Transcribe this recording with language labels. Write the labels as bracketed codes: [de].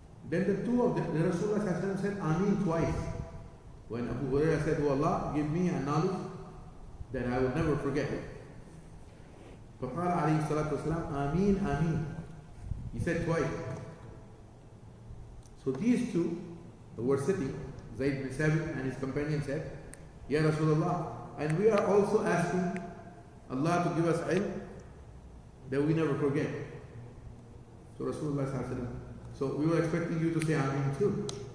[en] Then the two of them, the Rasulullah said Ameen twice. When Abu Hurayrah said, Oh Allah, give me a knowledge that I will never forget it. [ar] فقال عليه الصلاة والسلام آمين آمين. [en] He said twice. So these two were sitting, Zayd bin Thabit and his companion said, Ya Rasulullah, and we are also asking Allah to give us ilm that we never forget. So Rasulullah sallallahu, so we were expecting you to say Ameen too.